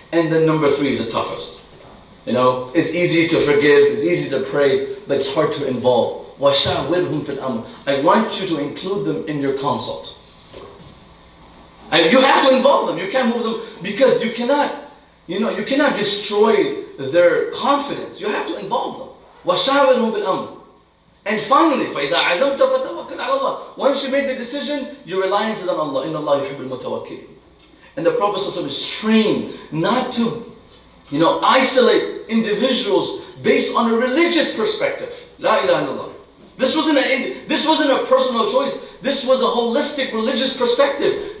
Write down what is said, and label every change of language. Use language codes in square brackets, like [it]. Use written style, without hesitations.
[en] And then number 3 is the toughest. You know, it's easy to forgive, it's easy to pray, but it's hard to involve. [ar] وَشَاوِرْهُمْ فِي الْأَمْرِ. [en] I want you to include them in your consult. You have to involve them. You can't move them because you cannot destroy their confidence. You have to involve them. [ar] وَشَاوِرْهُمْ فِي الْأَمْرِ. [en] And finally, [ar] فَإِذَا عَزَمْتَ فَتَوَكَّلْ عَلَى اللَّهِ. [en] Once you make the decision, your reliance is on Allah. [ar] إِنَّ اللَّهَ يُحِبُّ الْمُتَوَكِّلِينَ. [en] And the Prophet ﷺ is trained not to, isolate individuals based on a religious perspective. [ar] La ilaha illallah. [en] This wasn't a personal choice. This was a holistic religious perspective.